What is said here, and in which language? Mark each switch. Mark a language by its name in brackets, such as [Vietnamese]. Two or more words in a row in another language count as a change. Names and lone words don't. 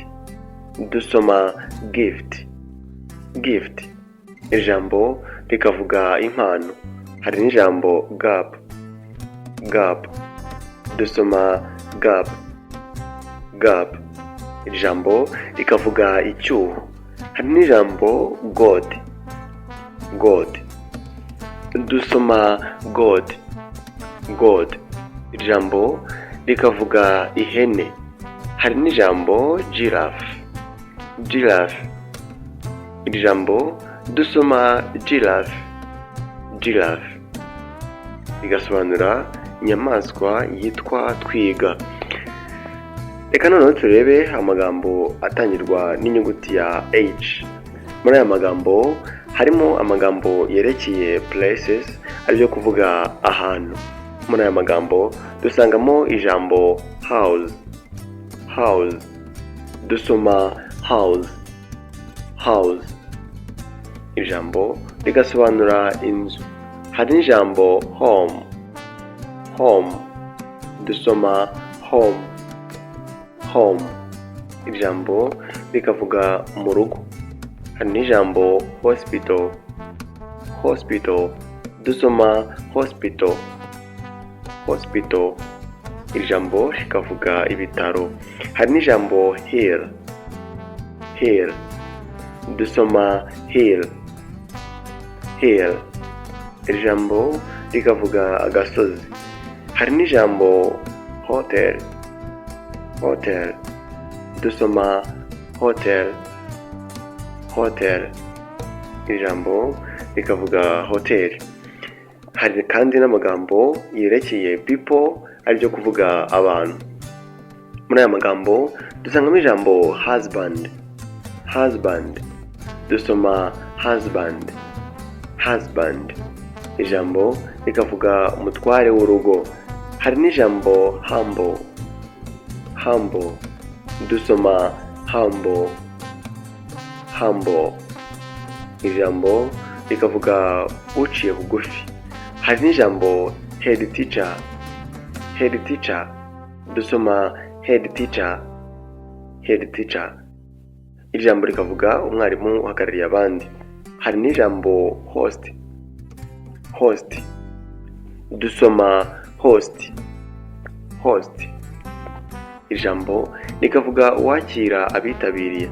[Kinyarwanda] Dusoma [English] gift, gift. [Kinyarwanda] Iri jambo rikavuga impano. Hari n'ijambo [English] gap, gap. [Kinyarwanda] Dusoma [English] gap, gap. [Kinyarwanda] Iri jambo rikavuga icyuho. Hari n'ijambo [English] god, god. [Kinyarwanda] Dusoma [English] god, god. [Kinyarwanda] Iri jambo rikavuga ihene. Hari n'ijambo [English] giraffe, giraffe. [Kinyarwanda] Iri jambo dusoma [English] giraffe, giraffe. [Kinyarwanda] Rigasobanura inyamaswa yitwa twiga. Reka noneho turebe amagambo atangirwa n'inyuguti ya H. Muri aya magambo harimo amagambo yerekeye places, aribyo kuvuga ahantu. Muri aya magambo dusangamo ijambo [English] house, house. [Kinyarwanda] Dusoma [English] house, house. [Kinyarwanda] Ijambo rigasobanura inzu. Hari n'ijambo [English] home, home. [Kinyarwanda] Dusoma [English] home, home. [Kinyarwanda] Ijambo rikavuga mu rugo. Hari n'ijambo [English] hospital, hospital. [Kinyarwanda] Dusoma [English] hospital, hospital. [Kinyarwanda] Ijambo rikavuga ibitaro. Hari n'ijambo [English] hill, hill. [Kinyarwanda] Dusoma [English] hill, hill. [Kinyarwanda] Ijambo rikavuga agasozi. Hari n'ijambo [English] hotel, hotel. [Kinyarwanda] Dusoma [English] hotel, hotel. [Kinyarwanda] Ijambo rikavuga hotel. Hari kandi n'amagambo yerekeye people, aribyo kuvuga abantu. Muri aya magambo dusangamo ijambo [English] husband, husband. [Kinyarwanda] Dusoma [English] husband, husband. [Kinyarwanda] Ijambo rikavuga umutware w'urugo. Hari n'ijambo [English] humble, humble. [Kinyarwanda] Dusoma [English] humble, humble. [Kinyarwanda] Ijambo rikavuga uciye bugufi. Hari n'ijambo [English] head teacher, head teacher. [Kinyarwanda] Dusoma [English] head teacher, head teacher. [Kinyarwanda] Ijambo rikavuga umwarimu uhagarariye abandi. Hari n'ijambo [English] host, host. [Kinyarwanda] Dusoma [English] host, host. [Kinyarwanda] Ijambo rikavuga uwakira abitabiriye.